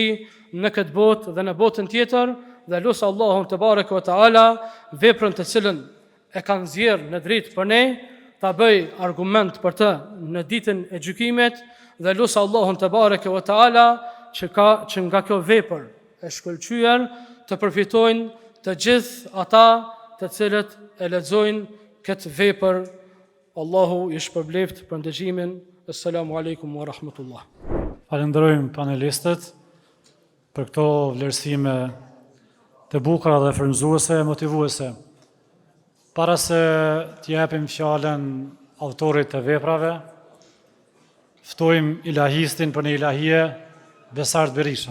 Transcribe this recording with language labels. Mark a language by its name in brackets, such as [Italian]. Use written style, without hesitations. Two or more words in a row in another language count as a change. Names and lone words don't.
[Albanian] në këtë botë dhe në botën tjetër, dhe lusë Allahun [Arabic] تبارك وتعالى [Albanian] veprën të cilën e kanë zjerë në dritë për ne, ta bëj argument për të në ditën e gjykimit, dhe lusë Allahun [Arabic] تبارك وتعالى [Albanian] që nga kjo vepër e shkëlqyer të përfitojnë të gjithë ata të cilët e lexojnë këtë vepër. Allahu i shpërbleft për ndëgjimin. [Arabic] السلام عليكم ورحمة الله. [Albanian] Falenderojmë panelistët për këto vlerësime të bukura dhe frymëzuese e motivuese. Para se t'japim fjalën autorit të veprave, ftojmë ilahistin për një ilahie, Besart Berisha.